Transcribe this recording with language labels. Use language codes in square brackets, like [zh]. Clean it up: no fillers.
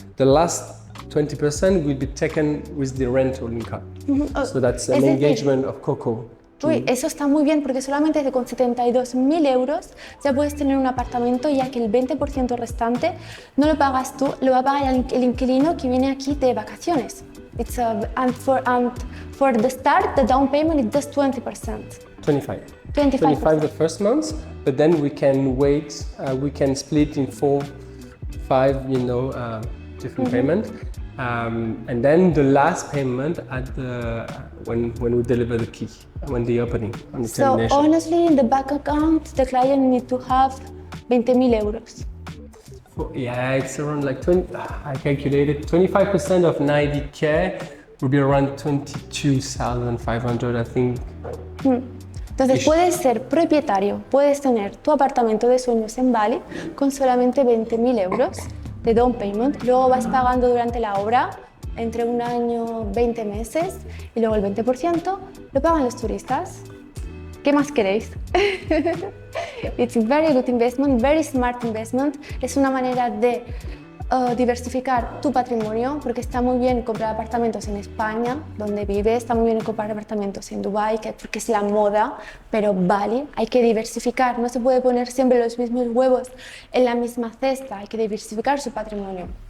[en] The last 20% will be taken with the rental income. So that's an [es] Es decir, [en] engagement of COCO. [es] Uy, eso está muy bien porque solamente con 72.000 euros ya puedes tener un apartamento, ya que el 20% restante no lo pagas tú, lo va a pagar el inquilino que viene aquí de vacaciones. [en] And for the start, the down payment is just 20%. 25. 25% the first month, but then we can wait, we can split in 4, 5, different payments. And then the last payment at when we deliver the key, when the opening, on the So termination. honestly, in the bank account, the client needs to have 20.000 euros. Yeah, it's around like 20, I calculated 25% of 90K would be around 22,500, I think. [es] Entonces puedes ser propietario, puedes tener tu apartamento de sueños en Bali con solamente 20.000 euros de down payment, luego vas pagando durante la obra entre un año, 20 meses y luego el 20% lo pagan los turistas. ¿Qué más queréis? [en] It's a very good investment, very smart investment. [es] Es una manera de diversificar tu patrimonio, porque está muy bien comprar apartamentos en España, donde vives, está muy bien comprar apartamentos en Dubái, porque es la moda, pero Bali hay que diversificar, no se puede poner siempre los mismos huevos en la misma cesta, hay que diversificar su patrimonio.